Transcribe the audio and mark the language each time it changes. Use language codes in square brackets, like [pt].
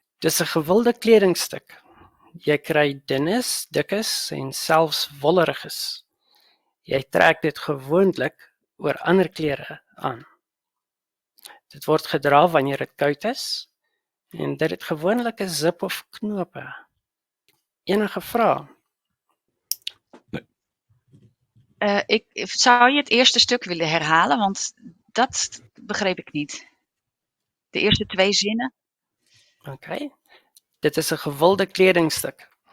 [af] Dis 'n gewilde kledingstuk. Jy kry dunnes, dikkes en selfs wolleriges. Jy trek dit gewoonlik oor ander klere aan. Dit word gedra wanneer dit koud is en dit het gewoonlik 'n zip of knope. Enige vrae? [nl] Zou je het eerste stuk willen herhalen? Want dat begreep ik niet. De eerste 2 zinnen. [en] OK. [af] Dit is 'n gewilde kledingstuk.